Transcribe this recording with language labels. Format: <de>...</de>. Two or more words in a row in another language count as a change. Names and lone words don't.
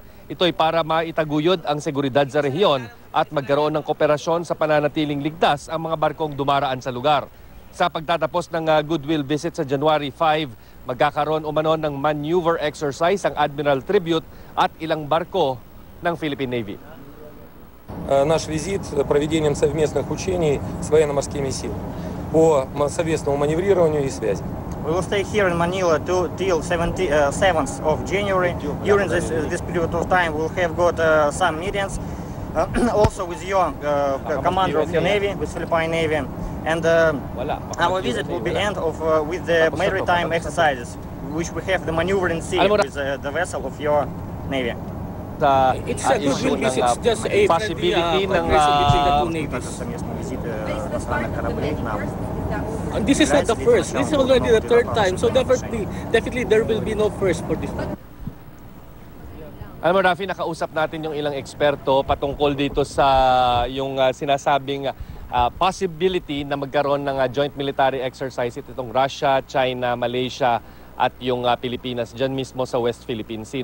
<tl>Ito'y para maitaguyod ang seguridad sa rehiyon at magkaroon ng kooperasyon sa pananatiling ligtas ang mga barkong dumaraan sa lugar. Sa pagtatapos ng</tl> <en>goodwill visit</en> <tl>sa January 5, magkakaroon umano ng</tl> <en>maneuver exercise</en> <tl>ang Admiral Tribute at ilang barko ng Philippine Navy.</tl> <ru>Наш визит проведением совместных учений с военно-морскими силами по совместному маневрированию и связи.</ru> <en>We will stay here in Manila till 7th of January. During this period of time, we'll have got some meetings also with your commander of your Navy, with Philippine Navy. And our visit will be end of with the maritime exercises, which we have the maneuvering sea with the vessel of your Navy. It's a good visit, it's just a possibility ng this is not the first. This is already the third time, so definitely there will be no first for this one.</en> <tl>Alam mo, Rafi, nakausap natin yung ilang eksperto patungkol dito sa yung sinasabing possibility na magkaroon ng</tl> <en>joint military exercise</en> <tl>itong Russia, China, Malaysia at yung Pilipinas dyan mismo sa West Philippine Sea.</tl>